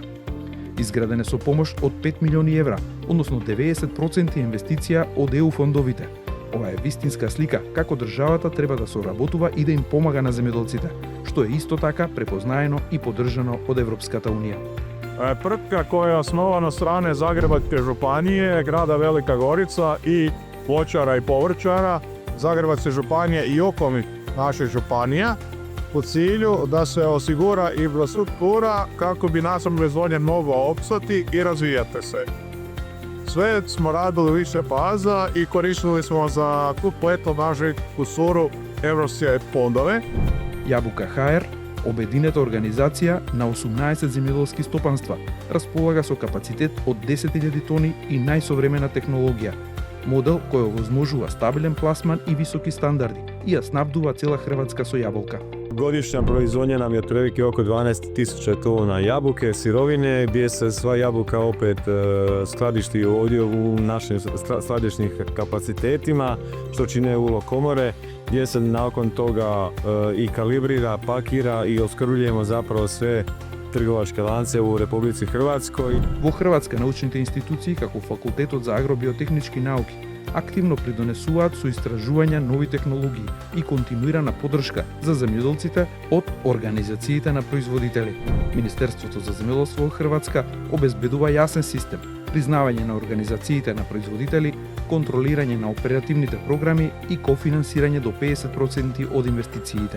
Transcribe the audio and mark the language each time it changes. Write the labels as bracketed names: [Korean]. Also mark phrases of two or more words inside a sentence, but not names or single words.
[Macedonian] Изграден е со помош од 5 милиони евра, односно 90% инвестиција од ЕУ фондовите. Ова е вистинска слика како државата треба да соработува и да им помага на земјоделците, што е исто така препознаено и поддржано од Европската Унија. [Croatian] Тvrtka koja je osnovana od strane Zagrebačke županije, grada Velika Gorica i voćara i povrćara Zagrebačke županije i okolnih naših županija u cilju da se osigura infrastruktura kako bi naša proizvodnja mogla opstati i razvijati se. Sve smo radili više faza i koristili smo za kompletno našu kusuru evropske fondove. [Macedonian] Јабука ХР, обединета организација на 18 земјоделски стопанства, располага со капацитет од 10.000 тони и најсовремена технологија. Модел кој овозможува стабилен пласман и високи стандарди и ја снабдува цела Хрватска со јаболка. [Croatian] Godišnja proizvodnja nam je otprilike oko 12.000 tona jabuke, sirovine, gdje se sva jabuka opet skladišti ovdje u našim skladišnim kapacitetima, što čine ulo komore, gdje se nakon toga i kalibrira, pakira i oskrbljujemo zapravo sve trgovačke lance u Republici Hrvatskoj. [Macedonian] Во Хрватска научните институции, како Факултетот за агробиотехнички науки, активно придонесуваат со истражувања нови технологии и континуирана поддршка за земјоделците од организациите на производители. Министерството за земјоделство во Хрватска обезбедува јасен систем, признавање на организациите на производители, контролирање на оперативните програми и кофинансирање до 50% од инвестициите.